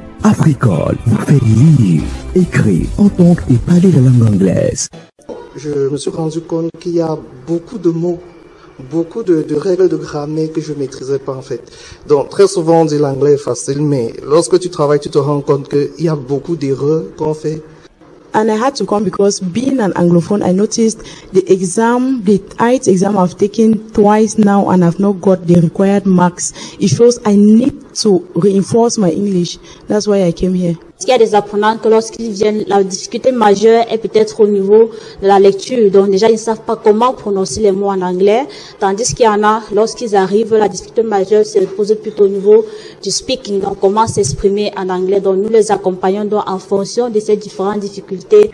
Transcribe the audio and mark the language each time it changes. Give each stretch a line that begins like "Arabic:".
French: Africole vous fait lire, écrire, entendre et parler la langue anglaise. Je me suis rendu compte qu'il y a beaucoup de mots, beaucoup de règles de grammaire que je ne maîtrisais pas en fait. Donc très souvent on dit l'anglais est facile, mais lorsque tu travailles, tu te rends compte qu'il y a beaucoup d'erreurs qu'on fait.
English: And I had to come because being an Anglophone, I noticed the IELTS exam I've taken twice now and I've not got the required marks. It shows I need to reinforce my English. That's why I came here.
French: Il y a des apprenants que lorsqu'ils viennent, la difficulté majeure est peut-être au niveau de la lecture. Donc déjà, ils ne savent pas comment prononcer les mots en anglais. Tandis qu'il y en a, lorsqu'ils arrivent, la difficulté majeure se pose plutôt au niveau du speaking. Donc comment s'exprimer en anglais. Donc nous les accompagnons donc en fonction de ces différentes difficultés.